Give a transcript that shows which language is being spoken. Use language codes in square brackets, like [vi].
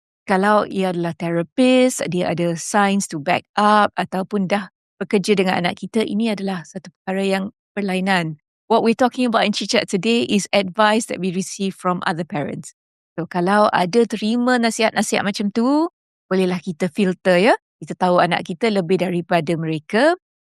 [ms] Kalau ia adalah terapis, dia ada [en] science to back up [ms] ataupun dah bekerja dengan anak kita, ini adalah satu perkara yang berlainan. [en] What we're talking about in Chit Chat today is advice that we receive from other parents. [ms] So kalau ada terima nasihat-nasihat macam tu, bolehlah kita filter ya. Kita tahu anak kita lebih daripada mereka.